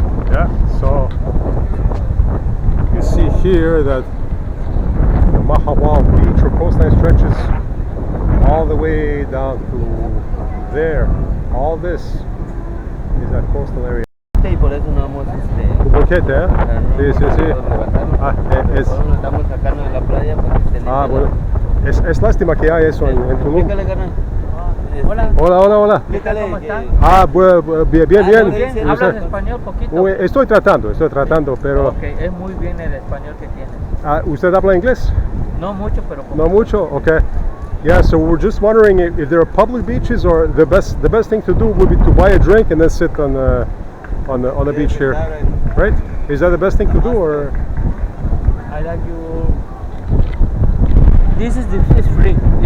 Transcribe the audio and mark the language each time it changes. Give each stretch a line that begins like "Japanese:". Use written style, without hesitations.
English: Yeah, so you see here that the Mahahual beach or coastline stretches all the way down to there. All this is that coastal area.
Spanish: Y por eso no hemos Un boquete, ¿eh? Sí, sí, sí. Estamos sacando de la playa para que se Ah, bueno. Es lástima que hay eso en Tulum. Explícale, carnal. Hola. Hola, hola, hola. ¿Cómo están? Ah, bien, bien, bien. Bien, ¿hablan español poquito? Estoy tratando, pero... Ok, es muy bien el español que tienes. ¿Usted habla inglés? No mucho, pero poquito. No mucho? Okay.
English: Yeah, so we're just wondering if there are public beaches, or the best thing to do would be to buy a drink and then sit on the beach here, right? Is that the best thing to do, or? I like you. This is free.